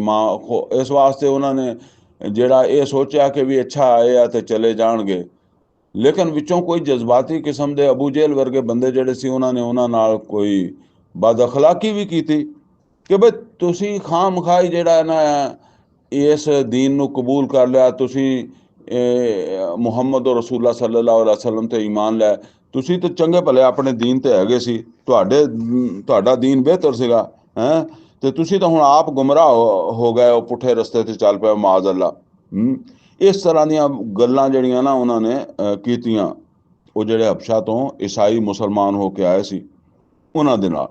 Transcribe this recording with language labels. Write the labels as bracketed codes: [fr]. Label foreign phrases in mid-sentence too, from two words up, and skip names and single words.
[pa] ਇਸ ਵਾਸਤੇ ਉਹਨਾਂ ਨੇ ਜਿਹੜਾ ਇਹ ਸੋਚਿਆ ਕਿ ਵੀ ਅੱਛਾ ਆਏ ਆ ਤੇ ਚਲੇ ਜਾਣਗੇ, ਲੇਕਿਨ ਵਿੱਚੋਂ ਕੋਈ ਜਜ਼ਬਾਤੀ ਕਿਸਮ ਦੇ ਅਬੂ ਜਹਿਲ ਵਰਗੇ ਬੰਦੇ ਜਿਹੜੇ ਸੀ, ਉਹਨਾਂ ਨੇ ਉਹਨਾਂ ਨਾਲ ਕੋਈ ਬਦ ਅਖਲਾਕੀ ਵੀ ਕੀਤੀ ਕਿ ਬਈ ਤੁਸੀਂ ਖਾਮ ਮਖਾਈ ਜਿਹੜਾ ਨਾ ਇਸ ਦੀਨ ਨੂੰ ਕਬੂਲ ਕਰ ਲਿਆ, ਤੁਸੀਂ ਮੁਹੰਮਦ ਰਸੂਲullah [ar] صلى الله عليه وسلم [pa] ਤੇ ਈਮਾਨ ਲੈ, ਤੁਸੀਂ ਤਾਂ ਚੰਗੇ ਭਲੇ ਆਪਣੇ ਦੀਨ ਤੇ ਹੈਗੇ ਸੀ, ਤੁਹਾਡਾ ਦੀਨ ਬਿਹਤਰ ਸੀਗਾ ਹੈ, ਤੇ ਤੁਸੀਂ ਤਾਂ ਹੁਣ ਆਪ ਗੁੰਮਰਾਹ ਹੋ ਗਏ, ਉਹ ਪੁੱਠੇ ਰਸਤੇ ਤੇ ਚੱਲ ਪਏ, [ar] معاذ الله. [pa] ਇਸ ਤਰ੍ਹਾਂ ਦੀਆਂ ਗੱਲਾਂ ਜਿਹੜੀਆਂ ਨਾ ਉਹਨਾਂ ਨੇ ਕੀਤੀਆਂ, ਉਹ ਜਿਹੜੇ ਹਬਸ਼ਾ ਤੋਂ ਈਸਾਈ ਮੁਸਲਮਾਨ ਹੋ ਕੇ ਆਏ ਸੀ ਉਹਨਾਂ ਦੇ ਨਾਲ।